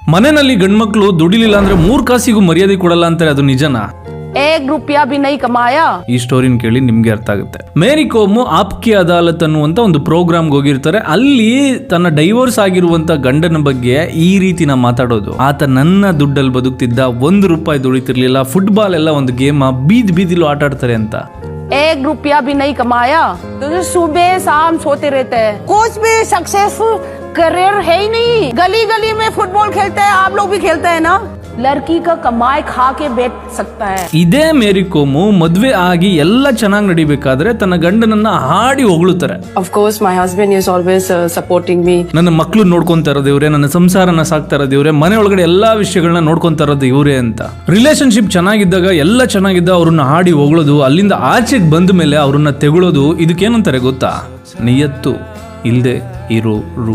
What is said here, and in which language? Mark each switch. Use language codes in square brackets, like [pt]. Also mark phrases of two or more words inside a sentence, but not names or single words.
[kn] ಮನೆಯಲ್ಲಿ ಗಂಡ್ಮಕ್ಳು ದುಡಿಲಿಲ್ಲ ಅಂದ್ರೆ 3 ಕಾಸಿಗೂ ಮರ್ಯಾದೆ ಕೊಡಲ್ಲ ಅಂತಾರೆ, ಅದು ನಿಜನಾ? [hi] एक रुपया भी नहीं कमाया. [kn] ಈ ಸ್ಟೋರಿನ ಕೇಳಿ ನಿಮ್ಗೆ ಅರ್ಥ ಆಗುತ್ತೆ. ಮೇರಿ ಕೋಮ್ ಆಪ್ಕಿ ಅದಾಲತ್ ಅನ್ನುವಂತ ಒಂದು ಪ್ರೋಗ್ರಾಮ್ಗೆ ಹೋಗಿರ್ತಾರೆ. ಅಲ್ಲಿ ತನ್ನ ಡೈವೋರ್ಸ್ ಆಗಿರುವಂತ ಗಂಡನ ಬಗ್ಗೆ ಈ ರೀತಿನ ಮಾತಾಡೋದು. ಆತ ನನ್ನ ದುಡ್ಡಲ್ಲಿ ಬದುಕ್ತಿದ್ದ, 1 ರೂಪಾಯಿ ದುಡಿತಿರ್ಲಿಲ್ಲ, ಫುಟ್ಬಾಲ್ ಎಲ್ಲ ಒಂದು ಗೇಮ್, ಬೀದಿಲೂ ಆಟ ಆಡ್ತಾರೆ ಅಂತ. [hi] एक रुपया भी नहीं कमाया, तो सुबह शाम सोते रहते हैं. कुछ भी [en] successful career [hi] है ही नहीं. गली गली में फुटबॉल खेलते हैं, आप लोग भी खेलते हैं ना. लड़की का कमाई खा के बैठ सकता है. [kn] ಇದೇ ಮೇರಿ ಕೋಮು ಮದ್ವೆ ಆಗಿ ಎಲ್ಲ ಚೆನ್ನಾಗಿ ನಡಿಬೇಕಾದ್ರೆ ತನ್ನ ಗಂಡನನ್ನ ಹಾಡಿ ಹೊಗಳುತ್ತಾರೆ. [en] Of course, my husband is always supporting me. [kn] ನನ್ನ ಮಕ್ಕಳು ನೋಡ್ಕೊಂತಾ ಇರೋದು ಇವ್ರೆ, ನನ್ನ ಸಂಸಾರನ ಸಾಕ್ತಾ ಇರೋದು ಇವ್ರೆ, ಮನೆ ಒಳಗಡೆ ಎಲ್ಲಾ ವಿಷಯಗಳನ್ನ ನೋಡ್ಕೊಂತಾ ಇರೋದು ಇವ್ರೆ ಅಂತ. ರಿಲೇಶನ್ಶಿಪ್ ಚೆನ್ನಾಗಿದ್ದಾಗ ಎಲ್ಲ ಚೆನ್ನಾಗಿದ್ದ ಅವ್ರನ್ನ ಹಾಡಿ ಹೊಗಳೋದು, ಅಲ್ಲಿಂದ ಆಚೆಗೆ ಬಂದ ಮೇಲೆ ಅವ್ರನ್ನ ತೆಗಳೋದು, ಇದಕ್ಕೇನಂತಾರೆ ಗೊತ್ತಾ? ನಿಯತ್ತು ಇಲ್ದೆ ಇರೋರು.